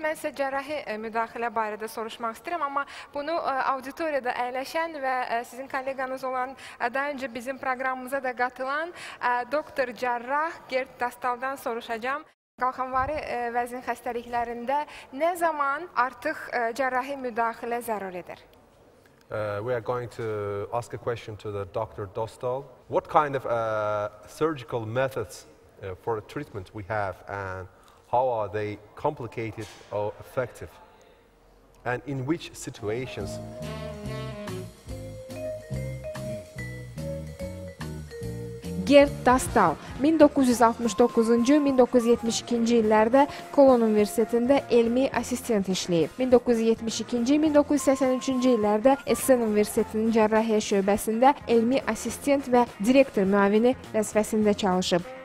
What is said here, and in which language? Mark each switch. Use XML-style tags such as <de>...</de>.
<az>Mən sizə cərrahi müdaxilə barədə soruşmaq istəyirəm, amma bunu auditoriyada əyləşən və sizin kolleqanız olan, daha öncə bizim proqramımıza da qatılan doktor cərrah Gert Dastaldan soruşacağım. Qalxanvari vəzin xəstəliklərində nə zaman artıq cərrahi müdaxilə zərur edir?</az> <en>We are going to ask a question to the Dr. Dostal. What kind of surgical methods for treatment we have and how are they complicated or effective and in which situations?</en> <az>Gert Dastal 1969-cu, 1972-ci illərdə Kolon Universitetində elmi assistent işləyib. 1972-ci, 1983-cü illərdə Essen Universitetinin cərrahiyyə şöbəsində elmi assistent və direktor müavini vəzifəsində çalışıb.</az>